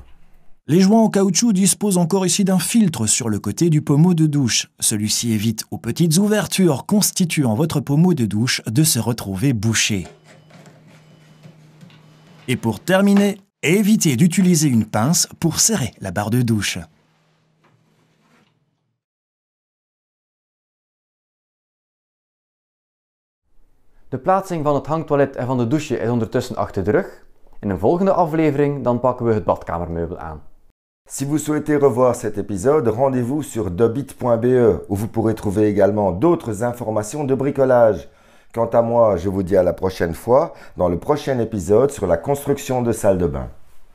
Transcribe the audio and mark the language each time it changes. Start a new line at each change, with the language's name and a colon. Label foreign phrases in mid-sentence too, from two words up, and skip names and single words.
French: Les joints en caoutchouc disposent encore ici d'un filtre sur le côté du pommeau de douche. Celui-ci évite aux petites ouvertures constituant votre pommeau de douche de se retrouver bouchées. Et pour terminer, évitez d'utiliser une pince pour serrer la barre de douche.
Dutch: De plaatsing van het hangtoilet en van de douche is ondertussen achter de rug. In een volgende aflevering dan pakken we het badkamermeubel aan.
French: Si vous souhaitez revoir cet épisode, rendez-vous sur dobit.be où vous pourrez trouver également d'autres informations de bricolage. Quant à moi, je vous dis à la prochaine fois dans le prochain épisode sur la construction de salles de bain.